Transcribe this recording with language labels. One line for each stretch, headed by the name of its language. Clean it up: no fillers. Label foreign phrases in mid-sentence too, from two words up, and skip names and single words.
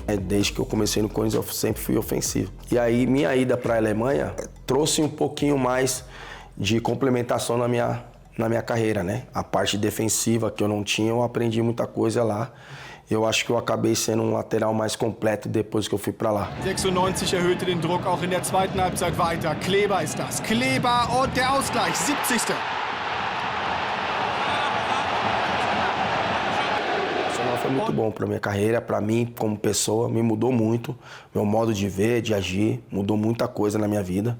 Portuguese: Desde que eu comecei no Corinthians, eu sempre fui ofensivo. E aí, minha ida para a Alemanha trouxe um pouquinho mais de complementação na minha carreira, né? A parte defensiva que eu não tinha, eu aprendi muita coisa lá. Eu acho que eu acabei sendo um lateral mais completo depois que eu fui para lá.
German: 96 erhöhte den Druck auch in der zweiten Halbzeit weiter. Kleber ist das. Kleber und der Ausgleich, 70.
Portuguese: Foi muito bom para minha carreira, para mim como pessoa, me mudou muito. Meu modo de ver, de agir, mudou muita coisa na minha vida.